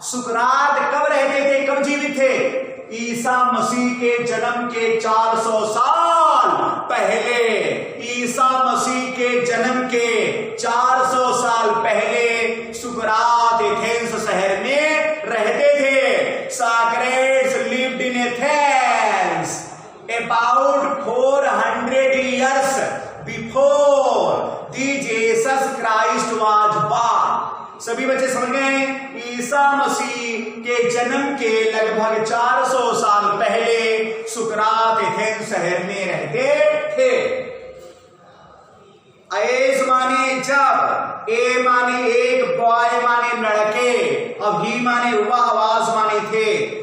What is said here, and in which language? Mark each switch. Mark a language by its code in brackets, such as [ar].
[hi] सुकरात कब रहते थे, कब जीवित थे? ईसा मसीह के जन्म के 400 साल पहले, ईसा मसीह के जन्म के 400 साल पहले सुकरात एथेंस शहर में रहते थे। [en] Socrates lived in Athens about 400 years before the Jesus Christ was born। [hi] सभी बच्चे समझ गए, ईसा मसीह के जन्म के लगभग 400 साल पहले सुकरात एथेंस शहर में रहते थे। एज माने जब, ए माने एक, बॉय माने लड़के, और ही माने हुआ, आवाज माने थे।